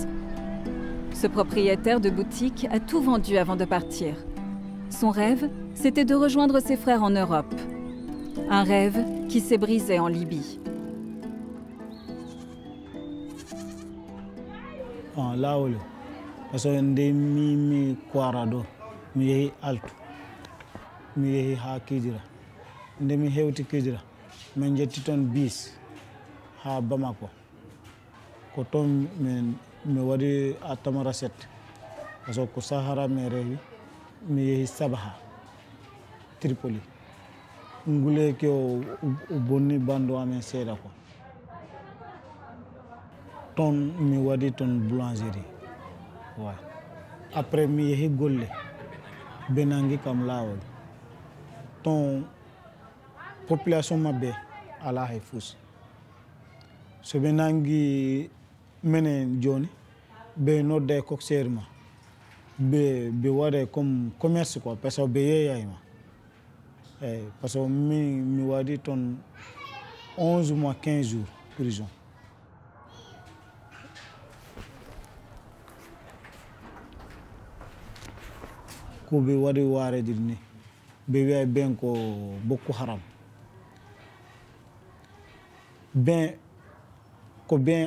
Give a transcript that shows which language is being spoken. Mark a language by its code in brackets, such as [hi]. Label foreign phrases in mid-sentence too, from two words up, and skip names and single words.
[fr] Ce propriétaire de boutique a tout vendu avant de partir. Son rêve, c'était de rejoindre ses frères en Europe. Un rêve qui s'est brisé en Libye. [ff] Là où parce que mi quarado mi yehi altu mi yehi ha Kidira nde mi hewti Kidira min jetti toon bis ha Bamako ko toon mi waɗi a Tamaracet parce que ko Sahara mi rewi mi yehi Sabaha Tripoli nguleki o bonni bandu amen seeɗa quoi ton mi waɗi ton [fr] boulangerie ouais. [ff] Après mi yehi golle ɓe nangi kam laawol ton population maɓɓe ala hay fus so ɓe nangi menen joni ɓe nodda e coxeur ma ɓe waɗa [fr] comme commerce quoi par ce que [ff] ɓe yeyayma eyyi [fr] par ce que [ff] mi waɗi ton [fr] 11 mois 15 jours prison. [ff] Ko ɓe waɗi waredir ni ɓe wiya ben ko Boko Haram ben ko ben